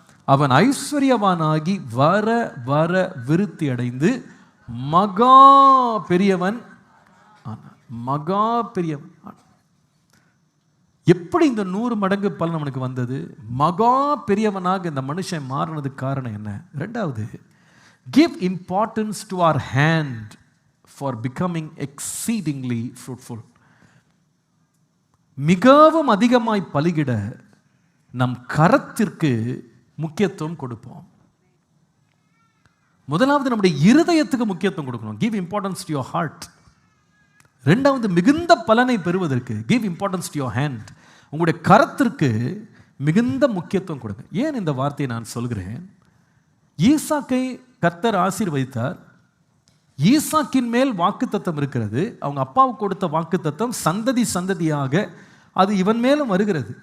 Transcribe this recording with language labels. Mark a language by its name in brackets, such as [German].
[Tamil] அவன் ஐஸ்வர்யவானாகி வர வர விருத்தி அடைந்து மகா பெரியவன் ஆனான். மகா பெரியவன் ஆனான். எப்படி இந்த 100 மடங்கு பலன் அவனுக்கு வந்தது? மகா பெரியவனாக இந்த மனுஷன் மாறினதுக்கு காரணம் என்ன? [English] 2வது, give importance to our hand for becoming exceedingly fruitful. [Tamil] மிகவும் அதிகமாய் பலிகிட நம் கரத்திற்கு முக்கியத்துவம் கொடுப்போம். முதலாவது நம்முடைய இருதயத்துக்கு முக்கியத்துவம் கொடுக்கணும். [English] give importance to your heart. [Tamil] 2வது, மிகுந்த பலனை பெறுவதற்கு [English] give importance to your hand. [Tamil] உங்களுடைய கரத்திற்கு மிகுந்த முக்கியத்துவம் கொடுங்க. ஏன் இந்த வார்த்தையை நான் சொல்கிறேன்? ஈசாக்கை கர்த்தர் ஆசீர்வதித்தார். ஈசாக்கின் மேல் வாக்குத்தத்தம் இருக்கிறது. அவங்க அப்பாவுக்கு கொடுத்த வாக்குத்தத்தம் சந்ததி சந்ததியாக அது இவன் மேலும் வருகிறது.